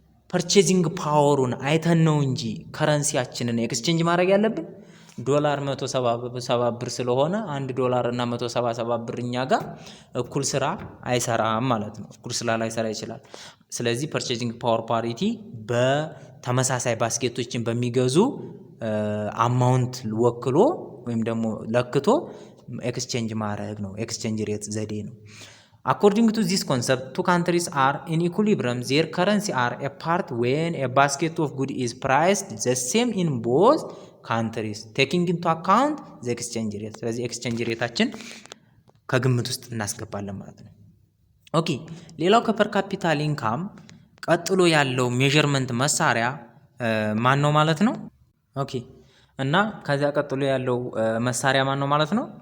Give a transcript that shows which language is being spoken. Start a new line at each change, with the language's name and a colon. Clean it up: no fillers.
Amharic: ፐርቼዚንግ ፓወሩን አይተን ነው እንጂ ከረንሲያችንን ኤክስቼንጅ ማድረግ ያለብን ዶላር 170 ብር ስለሆነ $1 እና 177 ብር እኛ ጋር እኩል ስራ አይሰራም ማለት ነው። እኩል ስራ ላይሰራ ይችላል። ስለዚህ ፐርቼዚንግ ፓወር ፓሪቲ በተመሳሳይ ባስኬቶችን በሚገዙ አማውንት ወክሎ ወይም ደግሞ ለክቶ ኤክስቼንጅ ማድረግ ነው። ኤክስቼንጅ ሬት ዘዴ ነው።
English: According to this concept, two countries are in equilibrium. Their currency are apart when a basket of goods is priced the same in both countries, taking into account the exchange rate.
Amharic: ስለዚህ ኤክስቼንጅ ሬታችን ከግምት ውስጥ እናስገባለን ማለት ነው። ኦኬ ሌላው ከፐር ካፒታል ኢንካም ቀጥሎ ያለው ሜዠርመንት መሳሪያ ማን ነው ማለት ነው? ኦኬ እና ከዚያ ቀጥሎ ያለው መሳሪያ ማን ነው ማለት ነው?